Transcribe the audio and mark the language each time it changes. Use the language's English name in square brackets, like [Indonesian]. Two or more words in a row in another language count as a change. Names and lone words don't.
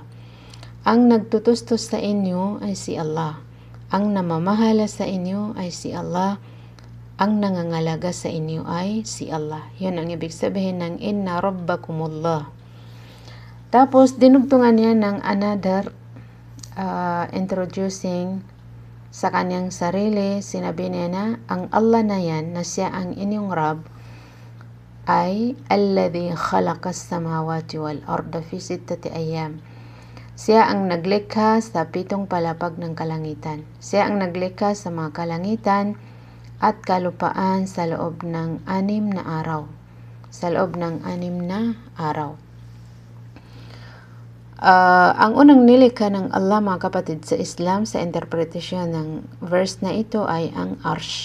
[Filipino] Ang nagtutustos sa inyo ay si Allah. Ang namamahala sa inyo ay si Allah. Ang nangangalaga sa inyo ay si Allah. Yun ang ibig sabihin ng [Arabic] إن ربكم الله. [Filipino] Tapos, dinugtungan niya ng [English] another introducing [Filipino] sa kanyang sarili. Sinabi niya na, ang Allah na yan, na siya ang inyong Rab, ay [Arabic] الذي خلق السماوات والأرض في ستة أيام. [Filipino] Siya ang naglikha sa 7 palapag ng kalangitan. Siya ang naglikha sa mga kalangitan at kalupaan sa loob ng 6 na araw. Sa loob ng 6 na araw. Ang unang nilikha ng Allah, mga kapatid, sa Islam, sa interpretasyon ng verse na ito ay ang Arsh.